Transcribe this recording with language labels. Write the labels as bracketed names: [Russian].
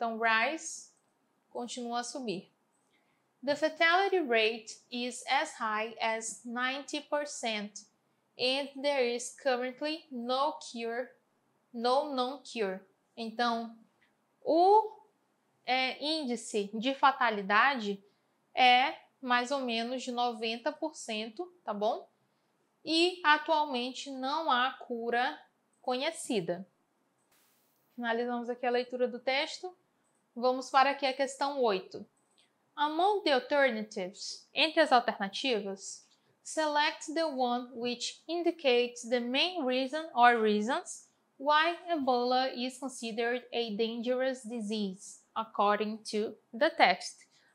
[Portuguese] Então, rise continua a subir. [English] The fatality rate is as high as 90%, and there is currently no known cure. [Portuguese] Então, o índice de fatalidade é mais ou menos de 90%, tá bom? E atualmente não há cura conhecida. Finalizamos aqui a leitura do texto. Vamos para aqui a questão 8. [English] Among the alternatives, [Portuguese] entre as alternativas, [English] select the one which indicates the main reason or reasons why Ebola is considered a dangerous disease, according to the text.